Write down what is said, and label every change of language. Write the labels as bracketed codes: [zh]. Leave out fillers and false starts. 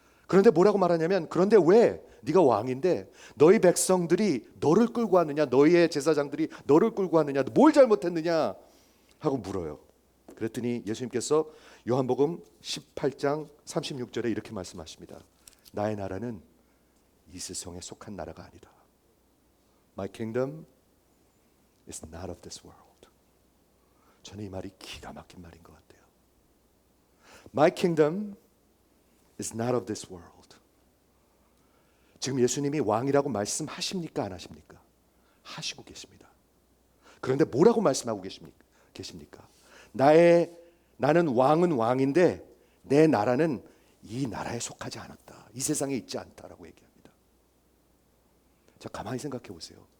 [ko] 그런데 뭐라고 말하냐면 그런데 왜 네가 왕인데 너희 백성들이 너를 끌고 왔느냐? 너희의 제사장들이 너를 끌고 왔느냐? 뭘 잘못했느냐? 하고 물어요. 그랬더니 예수님께서 요한복음 18장 36절에 이렇게 말씀하십니다. 나의 나라는 이 세상에 속한 나라가 아니다. [en] My kingdom is not of this world. [ko] 저는 이 말이 기가 막힌 말인 것 같아요. [en] My kingdom is not of this world. [ko] 지금 예수님이 왕이라고 말씀하십니까? 안 하십니까? 하시고 계십니다. 그런데 뭐라고 말씀하고 계십니까? 나는 왕은 왕인데 내 나라는 이 나라에 속하지 않았다. 이 세상에 있지 않다라고 얘기합니다. 자, 가만히 생각해 보세요.